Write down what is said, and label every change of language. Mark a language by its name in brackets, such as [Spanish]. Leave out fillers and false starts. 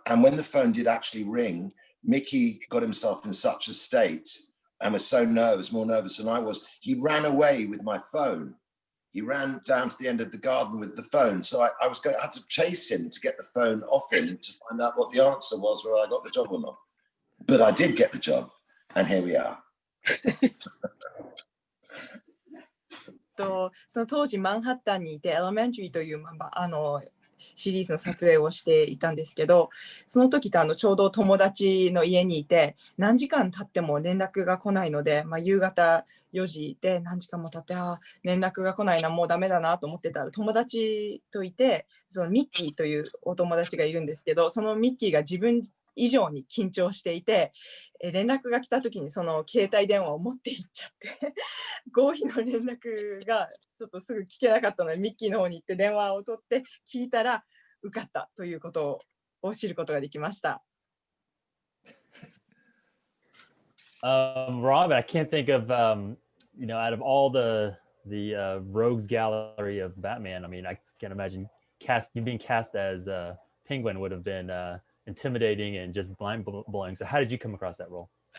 [English] And when the phone did actually ring, Mickey got himself in such a state and was so nervous, more nervous than I was. He ran away with my phone. He ran down to the end of the garden with the phone. So I had to chase him to get the phone off him to find out what the answer was, whether I got the job or not. But I did get the job, and here we are. [Japanese] その当時マンハッタンにいて、エレメンタリーというシリーズの撮影をしていたんですけど、その時とちょうど友達の家にいて、何時間経っても連絡が来ないので、夕方4時で何時間も経って、連絡が来ないな、もうダメだなと思ってたら、友達といて、そのミッキーというお友達がいるんですけど、そのミッキーが自分以上に緊張していて、連絡が来た時にその携帯電話を持って行っちゃって合否の連絡がちょっとすぐ聞けなかったので、ミッキーの方に行って電話を取って聞いたら受かったということを知ることができました。 [English] Rob, I can't think of out of all the rogues gallery of Batman, I mean, I can't imagine you being cast as Penguin would have been intimidating and just mind blowing. So how did you come across that role?